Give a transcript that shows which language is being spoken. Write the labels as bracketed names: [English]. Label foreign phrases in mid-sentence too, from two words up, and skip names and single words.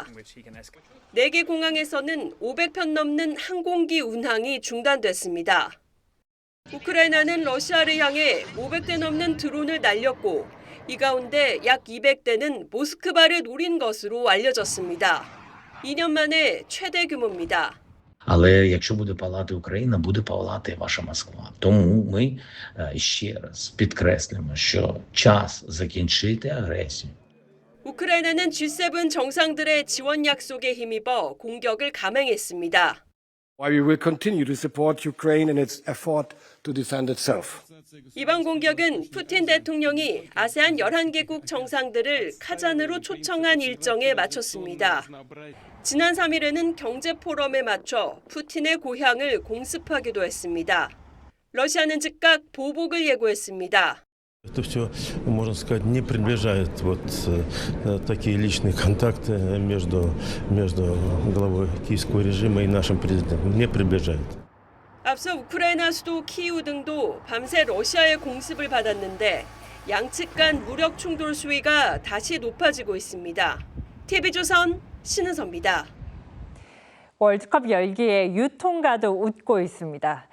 [Korean] 4개 공항에서는 500편 넘는 항공기 운항이 중단됐습니다. 우크라이나는 러시아를 향해 500대 넘는 드론을 날렸고 이 가운데 약 200대는 모스크바를 노린 것으로 알려졌습니다. 2년 만에 최대 규모입니다. [Ukrainian] Але якщо буде палати Україна, буде палати ваша Москва. Тому ми ще раз підкреслюємо, що час закінчити агресію. [Korean] 우크라이나는 G7 정상들의 지원 약속에 힘입어 공격을 감행했습니다. [English] We will continue to support Ukraine in its effort to defend itself. [Korean] 이번 공격은 푸틴 대통령이 아세안 11개국 정상들을 카잔으로 초청한 일정에 맞췄습니다. 지난 3일에는 경제 포럼에 맞춰 푸틴의 고향을 공습하기도 했습니다. 러시아는 즉각 보복을 예고했습니다. [Russian] Это все, можно сказать, не приближает такие личные контакты между главой киевского режима и нашим президентом. Не приближает. [Korean] 앞서 우크라이나 수도 키이우 등도 밤새 러시아의 공습을 받았는데 양측 간 무력 충돌 수위가 다시 높아지고 있습니다. TV조선 신은서입니다. 월드컵 열기에 유통가도 웃고 있습니다.